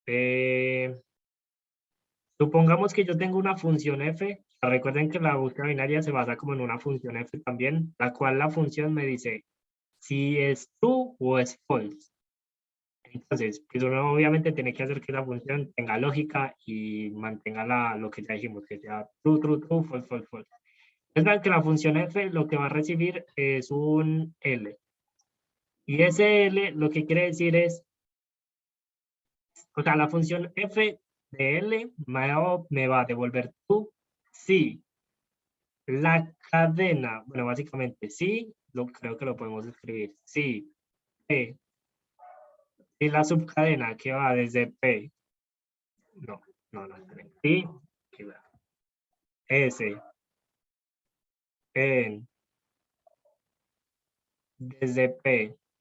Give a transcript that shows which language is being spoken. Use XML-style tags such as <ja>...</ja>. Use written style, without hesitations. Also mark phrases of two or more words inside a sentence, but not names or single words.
<es>Supongamos que yo tengo una función f. Recuerden que la búsqueda binaria se basa como en una función f también, la cual la función me dice si es true o es false. Entonces, pues uno obviamente tiene que hacer que la función tenga lógica y mantenga lo que ya dijimos, que sea</es> <en>true, true, true, false, false, false.</en> <es>Es verdad que la función f lo que va a recibir es un L. Y ese L lo que quiere decir o sea, la función f de L me va a devolver true si la cadena, bueno, básicamente sí, creo que lo podemos escribir, sí, P, y la subcadena que va desde P, no, esperen, sí, S, en, desde P</es>